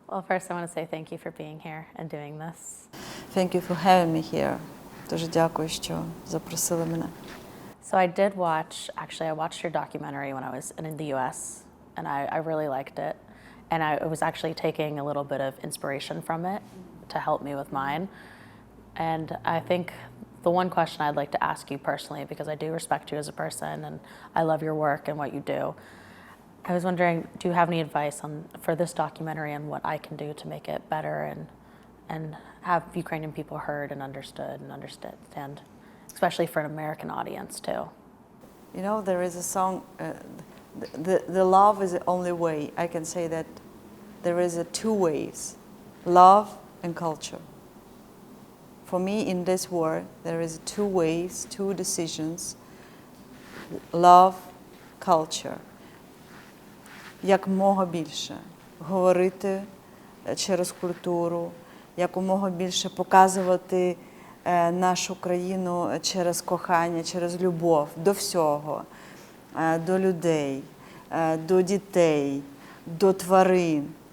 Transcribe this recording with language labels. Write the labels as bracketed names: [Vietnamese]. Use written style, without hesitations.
[English] Well, first I want to say thank you for being here and doing this. Thank you for having me here. [Ukrainian] Дуже дякую, що запросили мене. [English] So I watched your documentary when I was in the US, and I really liked it. And I was actually taking a little bit of inspiration from it to help me with mine. And I think the one question I'd like to ask you personally, because I do respect you as a person and I love your work and what you do, I was wondering, do you have any advice for this documentary and what I can do to make it better and have Ukrainian people heard and understand, especially for an American audience too? You know, there is a song, the love is the only way. I can say that there is two ways, love and culture. For me, in this war, there is two ways, two decisions, love, culture. [Ukrainian] Якомога більше говорити через культуру, якомога більше показувати нашу країну через кохання, через любов до всього, до людей, до дітей, до тварин.